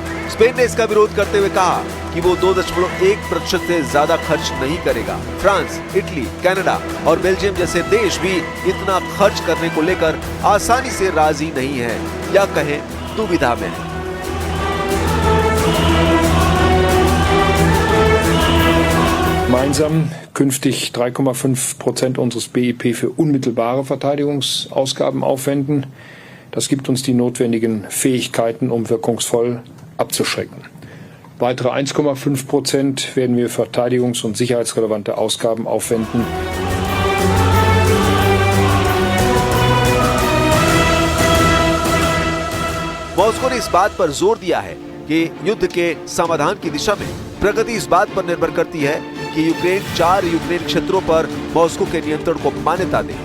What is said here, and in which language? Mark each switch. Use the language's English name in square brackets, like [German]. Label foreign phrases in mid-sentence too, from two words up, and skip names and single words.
[Hindi] स्पेन ने इसका विरोध करते हुए कहा कि वो 2.1% से ज्यादा खर्च नहीं करेगा। फ्रांस, इटली, कनाडा और बेल्जियम जैसे देश भी इतना खर्च करने को लेकर आसानी से राजी नहीं है, या कहें दुविधा में है। [German] gemeinsam künftig 3,5% unseres BIP für unmittelbare Verteidigungsausgaben aufwenden. Das gibt uns die notwendigen Fähigkeiten, um wirkungsvoll abzuschrecken. Weitere 1,5% werden wir für verteidigungs- und sicherheitsrelevante Ausgaben aufwenden. [Hindi] मॉस्को ने इस बात पर जोर दिया है कि युद्ध के समाधान की दिशा में प्रगति इस बात पर निर्भर करती है कि यूक्रेन 4 यूक्रेन क्षेत्रों पर मॉस्को के नियंत्रण को मान्यता दे।